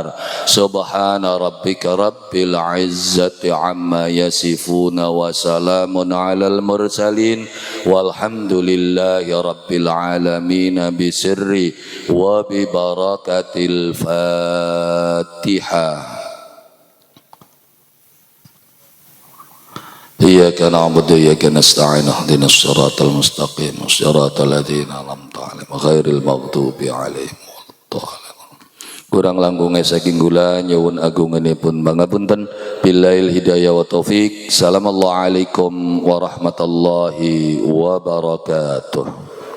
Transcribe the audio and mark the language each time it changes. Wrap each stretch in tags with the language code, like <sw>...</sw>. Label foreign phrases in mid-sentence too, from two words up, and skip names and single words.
<ar>سبحان ربك رب العزة عما يصفون وسلام على المرسلين والحمد لله رب العالمين بسر وببركة الفاتحة. إياك نعبد وإياك نستعين اهدنا الصراط المستقيم صراط الذين أنعمت عليهم غير المغضوب عليهم والضالين.</ar> <jv>Kurang langkungnya saking gula nyuwun agunganipun pangapunten.</jv> <ar>بالليل هداية وتوفيق. السلام عليكم ورحمة الله وبركاته.</ar>